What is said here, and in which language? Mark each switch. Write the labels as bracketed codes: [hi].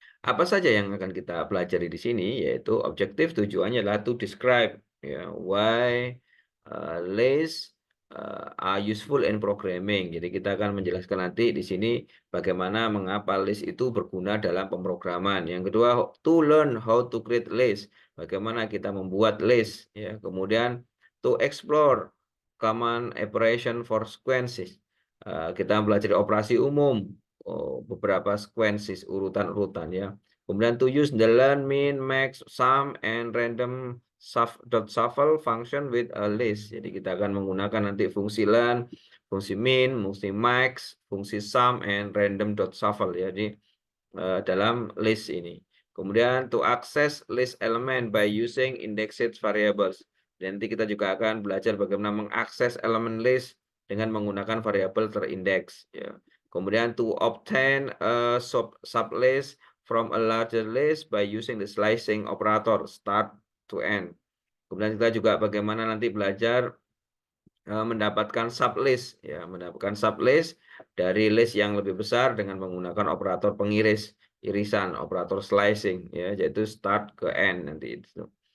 [id] Apa saja yang akan kita pelajari di sini yaitu objektif tujuannya adalah [en] to describe ya why list are useful in programming. [id] Jadi kita akan menjelaskan nanti di sini bagaimana mengapa list itu berguna dalam pemrograman. Yang kedua, [en] to learn how to create list. [id] Bagaimana kita membuat list ya. Kemudian [en] to explore common operation for sequences. [id] Kita belajar operasi umum, beberapa sequences, urutan-urutan ya. Kemudian [en] to use the learn, min, max, sum, and random shuffle function with a list. [id] Jadi kita akan menggunakan nanti fungsi learn, fungsi min, fungsi max, fungsi sum, and random shuffle ya. Jadi dalam list ini. Kemudian [en] to access list element by using indexed variables. [id] Dan nanti kita juga akan belajar bagaimana mengakses elemen list dengan menggunakan variabel terindeks ya. Kemudian [en] to obtain a sublist from a larger list by using the slicing operator start to end. [id] Kemudian kita juga bagaimana nanti belajar mendapatkan sublist ya, mendapatkan sublist dari list yang lebih besar dengan menggunakan operator pengiris, irisan, operator slicing ya, yaitu start ke end nanti itu.